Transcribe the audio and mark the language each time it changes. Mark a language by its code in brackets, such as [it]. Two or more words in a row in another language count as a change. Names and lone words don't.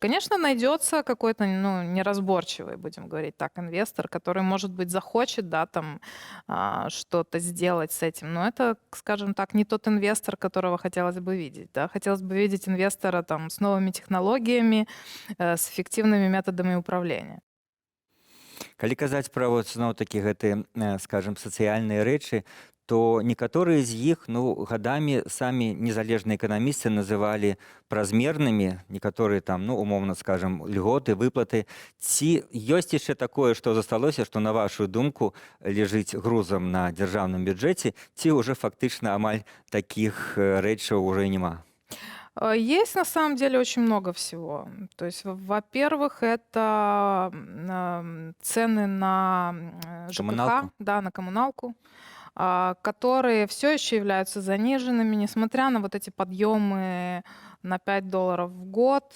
[ru] Конечно, найдется какой-то, ну, неразборчивый, будем говорить так, инвестор, который, может быть, захочет, да, там что-то сделать с этим. Но это, скажем так, не тот инвестор, которого хотелось бы видеть. Да? Хотелось бы видеть инвестора там, с новыми технологиями, с эффективными методами управления. [be] Калі казаць пра вот зноў-такі гэты, скажем, сацыяльныя рэчы, то некаторыя з іх ну, гадамі самі незалежныя эканамісты называлі празмернымі, некаторыя там, ну, умоўна скажем, льготы, выплаты. Ці ёсць яшчэ такое, што засталося, што на вашу думку ляжыць грузам на дзяржаўным бюджэце, ці ўжо фактычна амаль такіх рэчаў уже няма? [ru] Есть на самом деле очень много всего. То есть, во-первых, это цены на ЖКХ, Коммуналку? да, на коммуналку, которые все еще являются заниженными, несмотря на вот эти подъемы на $5 в год.